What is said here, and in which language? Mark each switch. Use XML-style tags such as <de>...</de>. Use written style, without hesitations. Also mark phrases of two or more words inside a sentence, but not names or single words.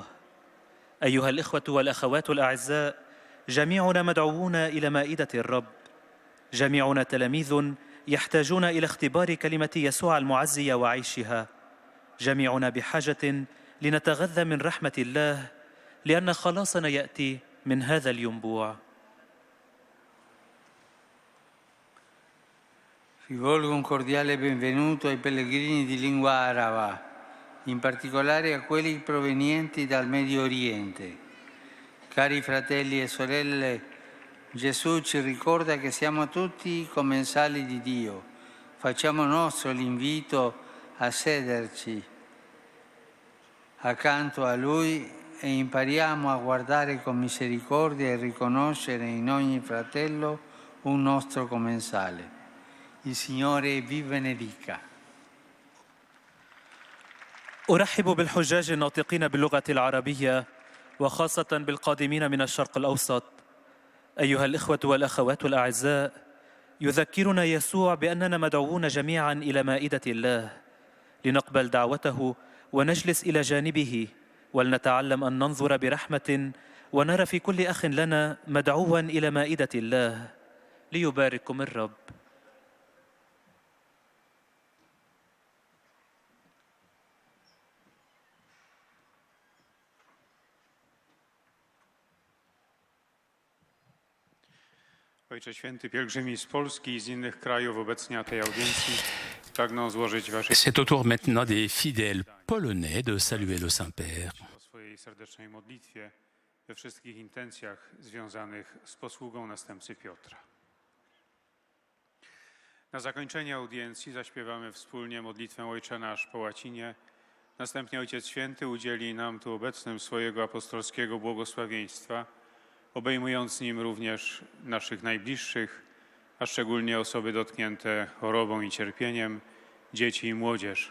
<ar>أيها الإخوة والأخوات الأعزاء، جميعنا مدعوون إلى مائدة الرب، جميعنا تلاميذ يحتاجون إلى اختبار كلمة يسوع المعزية وعيشها، جميعنا بحاجة لنتغذى من رحمة الله، لأن خلاصنا يأتي من هذا الينبوع.</ar> <it>Rivolgo un cordiale benvenuto ai pellegrini di lingua araba, in particolare a quelli provenienti dal Medio Oriente. Cari fratelli e sorelle, Gesù ci ricorda che siamo tutti commensali di Dio. Facciamo nostro l'invito a sederci accanto a Lui e impariamo a guardare con misericordia e riconoscere in ogni fratello un nostro commensale. Il Signore vi benedica.</it> <ar>أرحب بالحجاج الناطقين باللغة العربية وخاصة بالقادمين من الشرق الأوسط. أيها الإخوة والأخوات الأعزاء، يذكرنا يسوع بأننا مدعوون جميعا إلى مائدة الله لنقبل دعوته ونجلس إلى جانبه، ولنتعلم أن ننظر برحمة ونرى في كل أخ لنا مدعوا إلى مائدة الله. ليبارككم الرب.</ar> <pl>Ojcze Święty, pielgrzymi z Polski i z innych krajów obecni na tej audiencji pragną złożyć Wasze</pl> <fr>C'est au tour maintenant des fidèles polonais de saluer le Saint-Père.</fr> <pl>o swojej serdecznej modlitwie we wszystkich intencjach związanych z posługą następcy Piotra. Na zakończenie audiencji zaśpiewamy wspólnie modlitwę Ojcze Nasz po łacinie. Następnie Ojciec Święty udzieli nam tu obecnym swojego apostolskiego błogosławieństwa, obejmując nim również naszych najbliższych, a szczególnie osoby dotknięte chorobą i cierpieniem, dzieci i młodzież.</pl>